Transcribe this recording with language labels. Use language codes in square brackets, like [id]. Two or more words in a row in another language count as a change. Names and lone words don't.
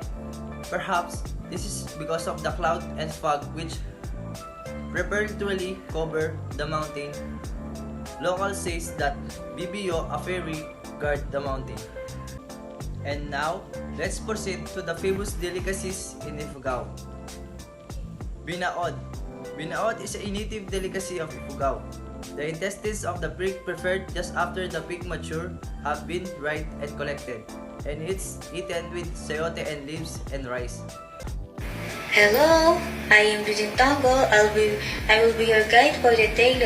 [en] Perhaps this is because of the cloud and fog which preternaturally cover the mountain. Local says that Bibio, a fairy, guard the mountain. And now, let's proceed to the famous delicacies in Ifugao. Binaod. Binaod is a native delicacy of Ifugao. The intestines of the pig prepared just after the pig mature have been dried and collected, and it's eaten with sayote and leaves and rice. Hello, I am Judin Tanggol. I will be your guide for the day.